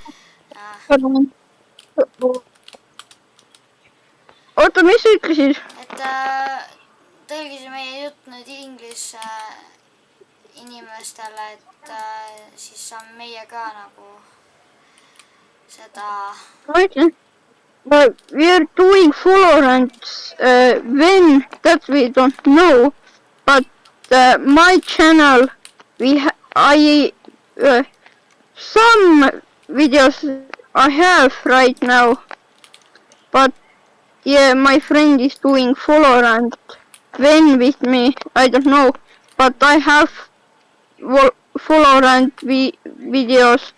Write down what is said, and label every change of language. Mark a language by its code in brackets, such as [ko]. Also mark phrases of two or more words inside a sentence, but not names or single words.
[et] Oota, mis sa ütlesid? Et tõlgis meie jutt nüüd inglise inimestele, et siis saame meie ka nagu seda. Ma ütlen, [en] we are doing Valorant when that we don't know, but my channel some videos I have right now, but yeah, my friend is doing Valorant when with me, I don't know, but I have Valorant videos.